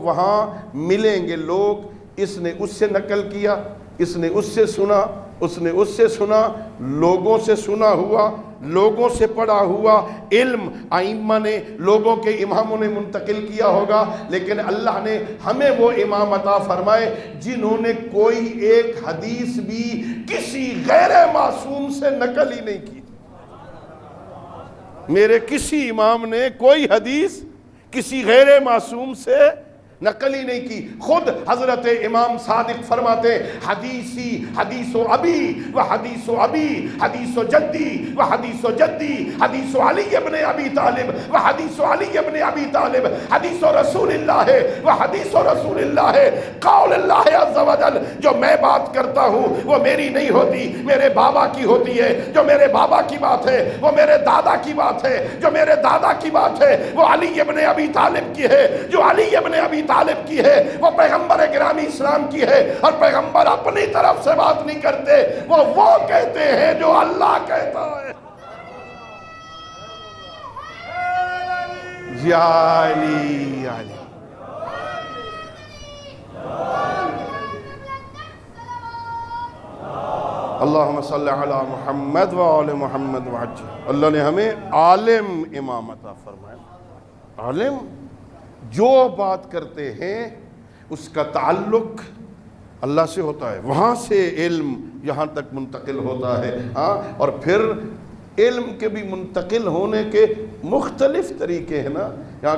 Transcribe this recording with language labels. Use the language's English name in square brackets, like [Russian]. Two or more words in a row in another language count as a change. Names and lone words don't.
[Urdu] وہاں ملیں گے لوگ، اس نے اس سے نقل کیا، اس نے اس سے سنا، اس نے اس سے سنا، لوگوں سے سنا ہوا، لوگوں سے پڑھا ہوا علم ائمہ نے، لوگوں کے اماموں نے منتقل کیا ہوگا، لیکن اللہ نے ہمیں وہ امام عطا فرمائے جنہوں نے کوئی ایک حدیث بھی کسی غیر معصوم سے نقل ہی نہیں کی۔ میرے کسی امام نے کوئی حدیث کسی غیر معصوم سے نقل ہی نہیں کی۔ خود حضرت امام صادق فرماتے [Arabic] حدیث و ابی و حدیث و ابی، حدیث و جدی و حدیث و جدی، حدیث و علی ابن ابی طالب و حدیث و علی ابن ابی طالب، حدیث و رسول اللہ و حدیث و رسول اللہ، قول اللہ عز و جل۔ [Urdu] جو میں بات کرتا ہوں وہ میری نہیں ہوتی، میرے بابا کی ہوتی ہے۔ جو میرے بابا کی بات ہے وہ میرے دادا کی بات ہے، جو میرے دادا کی بات ہے وہ علی ابن ابی طالب کی ہے، جو علی ابن ابی طالب کی ہے وہ پیغمبر گرامی اسلام کی ہے۔ اور پیغمبر اپنی طرف سے بات نہیں کرتے، وہ کہتے ہیں جو اللہ کہتا ہے۔ [Arabic] یا علی یا علی، اللہم صلی علی محمد وآل محمد وعجل۔ [Urdu] اللہ نے ہمیں عالم امام عطا فرمایا۔ عالم جو بات کرتے ہیں اس کا تعلق اللہ سے ہوتا ہے، وہاں سے علم یہاں تک منتقل ہوتا ہے۔ ہاں، اور پھر علم کے بھی منتقل ہونے کے مختلف طریقے ہیں نا۔